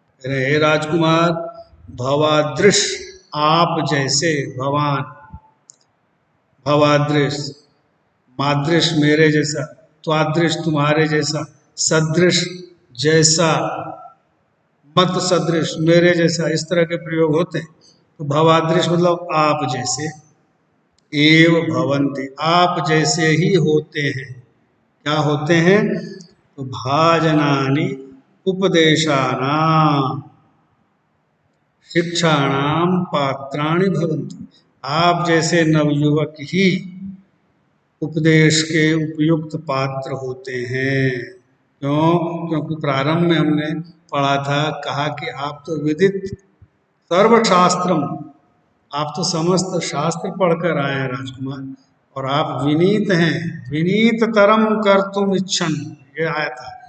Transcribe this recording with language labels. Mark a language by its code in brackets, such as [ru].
[hi] हे राजकुमार, भवादृश आप जैसे, भवान, भवादृश, मादृश मेरे जैसा, त्वादृश तुम्हारे जैसा, सदृश जैसा, मत सदृश मेरे जैसा, इस तरह के प्रयोग होते हैं। तो भवादृश मतलब आप जैसे, एव भवन्ति आप जैसे ही होते हैं। क्या होते हैं? [sa] तो भाजनानि उपदेशानाम शिक्षाणाम पात्राणि भवन्ति। [hi] आप जैसे नवयुवक ही उपदेश के उपयुक्त पात्र होते हैं। क्यों? क्योंकि प्रारंभ में हमने पढ़ा था, कहा कि आप तो विदित सर्वशास्त्रम, आप तो समस्त शास्त्र पढ़कर आए हैं राजकुमार, और आप विनीत हैं, विनीत तरम कर तुम इच्छन, ये आया था।